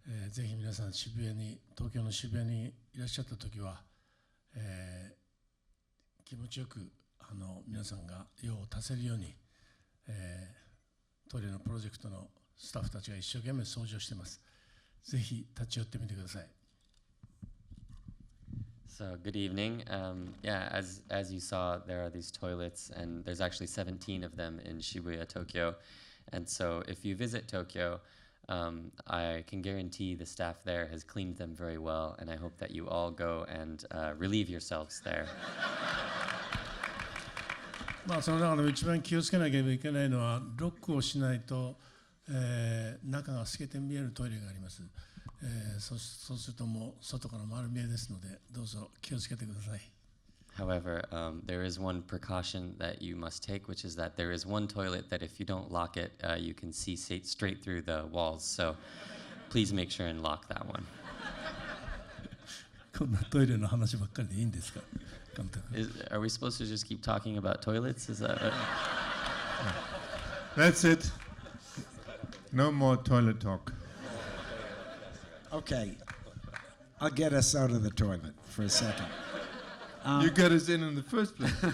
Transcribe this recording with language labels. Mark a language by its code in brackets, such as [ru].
[ja] ぜひ皆さん東京の渋谷にいらっしゃった時は、気持ちよく皆さんが用を足せるように、トイレのプロジェクトのスタッフたちが一生懸命掃除をしています。ぜひ立ち寄ってみてください。 [en] So good evening. Yeah, as you saw, there are these toilets, and there's actually 17 of them in Shibuya, Tokyo. And so if you visit Tokyo, I can guarantee the staff there has cleaned them very well, and I hope that you all go and relieve yourselves there. [ja] まあその中でも一番気をつけなければいけないのはロックをしないと、中が透けて見えるトイレがあります。そうするともう外から丸見えですので、どうぞ気をつけてください。 [en] However, there is one precaution that you must take, which is that there is one toilet that if you don't lock it, you can see straight through the walls. So please make sure and lock that one. [ja] こんなトイレの話ばっかりでいいんですか、監督。 [en] Are we supposed to just keep talking about toilets? Is that That's it. No more toilet talk. Okay, I'll get us out of the toilet for a second. You got us in the first place.